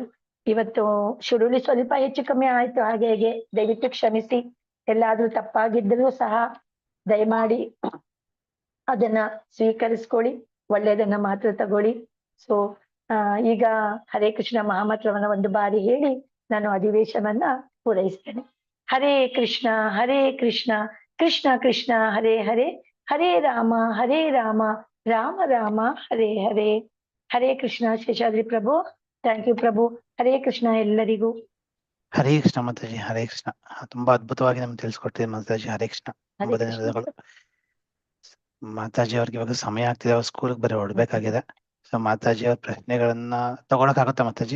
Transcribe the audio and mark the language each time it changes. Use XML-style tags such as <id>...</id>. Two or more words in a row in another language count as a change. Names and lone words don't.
<kn>ಇವತ್ತು ಶುರುಳಿ ಸ್ವಲ್ಪ ಹೆಚ್ಚು ಕಮ್ಮಿ ಆಯ್ತು, ಹಾಗೆ ಹೇಗೆ ದಯವಿಟ್ಟು ಕ್ಷಮಿಸಿ. ಎಲ್ಲಾದ್ರೂ ತಪ್ಪಾಗಿದ್ದರೂ ಸಹ ದಯಮಾಡಿ ಅದನ್ನ ಸ್ವೀಕರಿಸ್ಕೊಳ್ಳಿ, ಒಳ್ಳೆಯದನ್ನ ಮಾತ್ರ ತಗೊಳ್ಳಿ. ಸೊ ಈಗ ಹರೇ ಕೃಷ್ಣ ಮಹಾಮಂತ್ರವನ್ನ ಒಂದು ಬಾರಿ ಹೇಳಿ ನಾನು ಅಧಿವೇಶನವನ್ನ ಪೂರೈಸ್ತೇನೆ.</kn> <sa>ಹರೇ ಕೃಷ್ಣ ಕೃಷ್ಣ ಕೃಷ್ಣ ಹರೇ ಹರೇ, ಹರೇ ರಾಮ ರಾಮ ರಾಮ ಹರೇ ಹರೇ.</sa> <kn>ಹರೇ ಕೃಷ್ಣ ಶೇಷಾದ್ರಿ ಪ್ರಭು.</kn> <en>thank you</en> <kn>ಪ್ರಭು. ಹರೇ ಕೃಷ್ಣ ಎಲ್ಲರಿಗೂ. ಹರೇ ಕೃಷ್ಣ ಮಾತಾಜಿ. ಹರೇ ಕೃಷ್ಣ. ತುಂಬಾ ಅದ್ಭುತವಾಗಿ ನಮ್ಗೆ ತಿಳಿಸ್ಕೊಟ್ಟಿದೆ ಮಾತಾಜಿ. ಹರೇ ಕೃಷ್ಣ. ತುಂಬಾ ಧನ್ಯವಾದಗಳು ಮಾತಾಜಿ. ಅವ್ರಿಗೆ ಇವಾಗ ಸಮಯ ಆಗ್ತಿದೆ, ಅವ್ರ ಸ್ಕೂಲ್ಗೆ ಬರೀ ಹೊರಡ್ಬೇಕಾಗಿದೆ. ಸೊ ಮಾತಾಜಿ ಅವ್ರ ಪ್ರಶ್ನೆಗಳನ್ನ ತಗೊಳಕ್ ಆಗುತ್ತಾ ಮಾತಾಜಿ?</kn>